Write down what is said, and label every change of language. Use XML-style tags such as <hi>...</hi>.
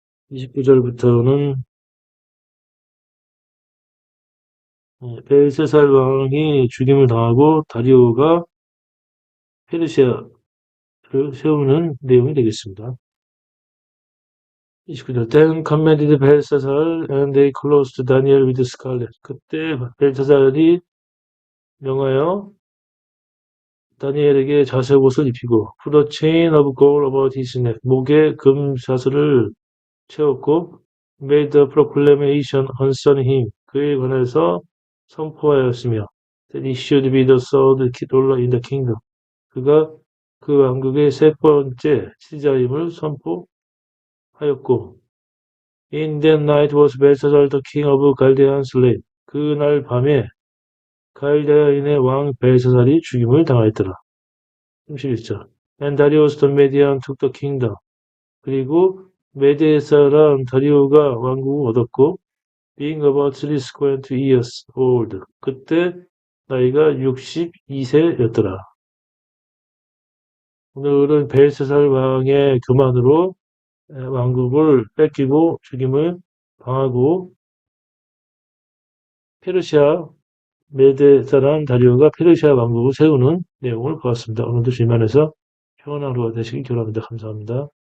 <ko>29절부터는 벨세살 왕이 죽임을 당하고 다리오가 페르시아를 세우는 내용이 되겠습니다. 29절.</ko> <en>Then commanded Belshazzar and they clothed Daniel with scarlet.</en> <ko>그때 벨사살이 명하여 다니엘에게 자색 옷을 입히고</ko> <en>put a chain of gold about his neck.</en> <ko>목에 금 사슬을 채웠고</ko> <en>made the proclamation concerning him.</en> <ko>그에 관해서 선포하였으며</ko> <en>that he should be the third ruler in the kingdom.</en> <ko>그가 그 왕국의 세 번째 지자임을 선포하였고</ko> <en>In that night was Belshazzar the king of Chaldean slain.</en> <ko>그날 밤에 갈대아인의 왕 벨사살이 죽임을 당하였더라. 31절. And Darius the Median took the kingdom. 그리고 메대 사람 다리오가 왕국을 얻었고,</ko> <en>being about 20 years old.</en> <ko>그때 나이가 62세였더라. 오늘은 벨사살 왕의 교만으로 왕국을 뺏기고 죽임을 당하고 페르시아 메대 사람 다리오가 페르시아 왕국을 세우는 내용을 보았습니다. 오늘도 주님 안에서 평안한 하루가 되시길 기원합니다. 감사합니다.</ko>